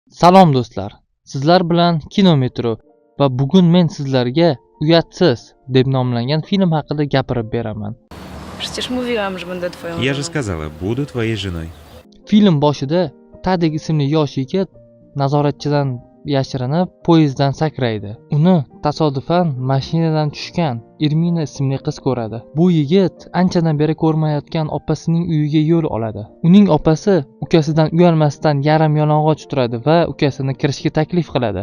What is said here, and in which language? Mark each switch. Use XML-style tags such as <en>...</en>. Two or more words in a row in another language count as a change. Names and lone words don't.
<uz>Salom do'stlar, sizlar bilan Kinometro va bugun men sizlarga Uyatsiz deb nomlangan film haqida gapirib beraman.</uz> <pl>Przecież mówiłam, że będę twoją</pl> <ru>Я же</ru> <pl>żoną.</pl> <ru>сказала, буду твоей женой.</ru> <uz>Film boshida Tadek ismli yosh yigit nazoratchidan yashirinib poyezddan sakraydi. Uni tasodifan mashinadan tushgan Irmina ismli qiz ko'radi. Bu yigit anchadan beri ko'rmayotgan opasining uyiga yo'l oladi. Uning opasi ukasidan uyalmasdan yarim yalang'och turadi va ukasini kirishga taklif qiladi.</uz>